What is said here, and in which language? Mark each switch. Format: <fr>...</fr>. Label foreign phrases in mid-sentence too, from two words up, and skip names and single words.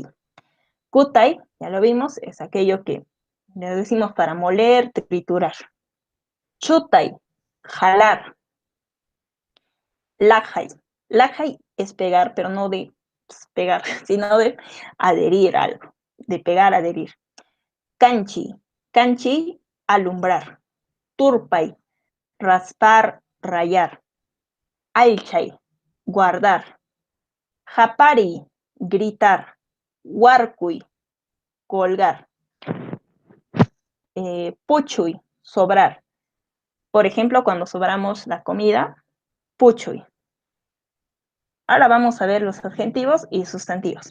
<es>Kutai, ya lo vimos, es aquello que le decimos para moler, triturar. Chutai, jalar. Lajai. Lajai es pegar, pero no de pegar, sino de adherir a algo, de pegar, adherir. Canchi. Canchi, alumbrar. Turpai, raspar, rayar. Alchay, guardar. Japari, gritar. Huarcuy, colgar. Puchuy, sobrar. Por ejemplo, cuando sobramos la comida, puchuy. Ahora vamos a ver los adjetivos y sustantivos.</es>